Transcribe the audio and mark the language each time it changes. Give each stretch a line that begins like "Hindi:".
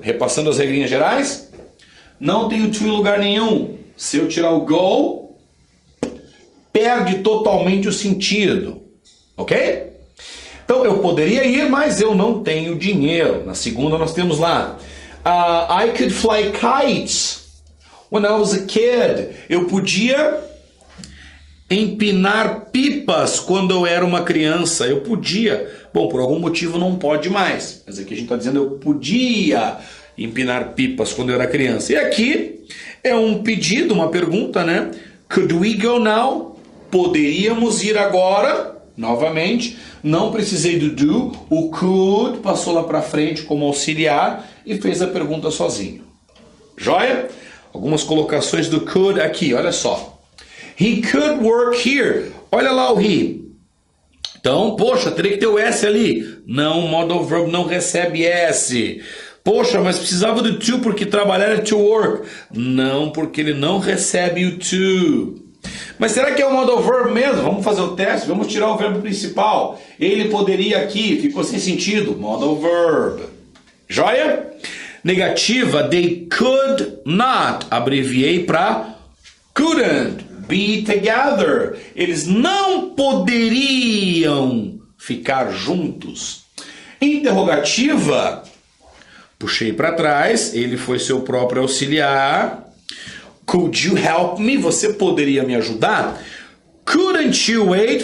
Portuguese: Repassando as regrinhas gerais, não tenho to em lugar nenhum. Se eu tirar o go, perde totalmente o sentido. Ok? Então eu poderia ir, mas eu não tenho dinheiro. Na segunda nós temos lá
English: I could fly kites when I was a kid.
Portuguese: Eu podia empinar pipas quando eu era uma criança. Eu podia. Bom, por algum motivo não pode mais. Mas aqui a gente está dizendo eu podia empinar pipas quando eu era criança. E aqui é um pedido, uma pergunta, né?
English: Could we go now?
Portuguese: Poderíamos ir agora? Novamente, não precisei do do. O could passou lá para frente como auxiliar e fez a pergunta sozinho. Joia? Algumas colocações do could aqui, olha só.
English: He could work here.
Portuguese: Olha lá o he. Então, poxa, teria que ter o S ali. Não, o modal verb não recebe S. Poxa, mas precisava do to porque trabalhar é to work. Não, porque ele não recebe o to. Mas será que é o modal verb mesmo? Vamos fazer o teste, vamos tirar o verbo principal. Ele poderia aqui, ficou sem sentido. Modal verb. Joia? Negativa,
English: they could not.
Portuguese: Abreviei para
English: couldn't be together.
Portuguese: Eles não poderiam ficar juntos. Interrogativa, puxei para trás, ele foi seu próprio auxiliar.
English: Could you help me?
Portuguese: Você poderia me ajudar?
English: Couldn't you wait?